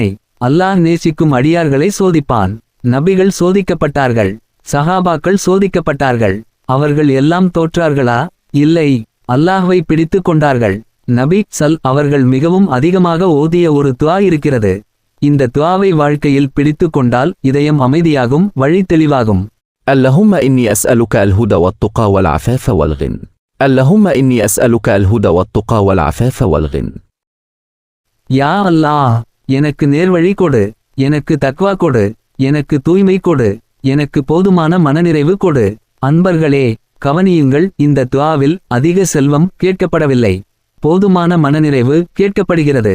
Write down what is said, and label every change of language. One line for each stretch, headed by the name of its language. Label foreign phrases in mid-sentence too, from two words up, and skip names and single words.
Tamil: அல்லாஹ் நேசிக்கும் அடியார்களை சோதிப்பான். நபிகள் சோதிக்கப்பட்டார்கள், சஹாபாக்கள் சோதிக்கப்பட்டார்கள். அவர்கள் எல்லாம் தோற்றார்களா? இல்லை, அல்லாஹ்வை பிடித்து கொண்டார்கள். நபி அவர்கள் மிகவும் அதிகமாக ஓதிய ஒரு துஆ இருக்கிறது. இந்த துஆவை வாழ்க்கையில் பிடித்து கொண்டால் இதயம் அமைதியாகும், வழி தெளிவாகும்.
Arabic: اللهم إني أسألك الهدى والتقى والعفاف والغنى. اللهم إني أسألك الهدى والتقى والعفاف والغنى.
Tamil: யா அல்லாஹ், எனக்கு நேர்வழி கொடு, எனக்கு தக்வா கொடு, எனக்கு தூய்மை கொடு, எனக்கு போதுமான மனநிறைவு கொடு. அன்பர்களே, கவனியுங்கள், இந்த துஆவில் அதிக செல்வம் கேட்கப்படவில்லை, போதுமான மனநிறைவு கேட்கப்படுகிறது.